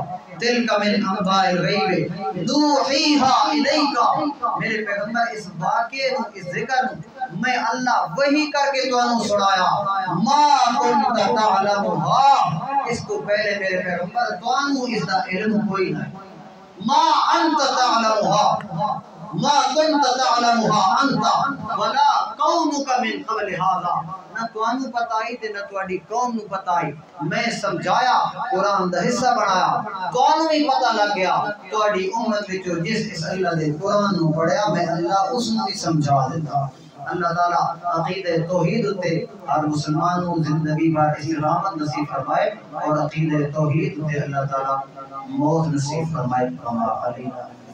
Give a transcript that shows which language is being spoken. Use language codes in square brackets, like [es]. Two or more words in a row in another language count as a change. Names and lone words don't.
[ar] تلک من انباء الغیب نوحیہا الیکا [pa] میرے پیغمبر اس واقعے نو اس ذکر میں اللہ وحی کر کے تانوں سنایا. [ar] ما کنت تعلمھا [pa] اس کو پہلے میرے پیغمبر تانوں اس دا علم کوئی نہیں. [ar] ما انت تعلمھا ما كنت تعلمها انت ولا قومك من قبل هذا [pa] نہ تانوں پتہ ہی تے نہ تواڈی قوم نوں پتہ ہی. میں سمجھایا قرآن دا حصہ بنایا تانوں بھی پتہ لگ گیا تواڈی امت وچ جس اس اللہ دے قرآن نوں پڑھیا میں اللہ اس نوں بھی سمجھا دیتا. [ur] اللہ تعالی عقیدہ توحید تے ہر مسلمان کو زندگی بھر استقامت نصیب فرمائے اور عقیدہ توحید تے اللہ تعالی موت نصیب فرمائے. [ar] کما علینا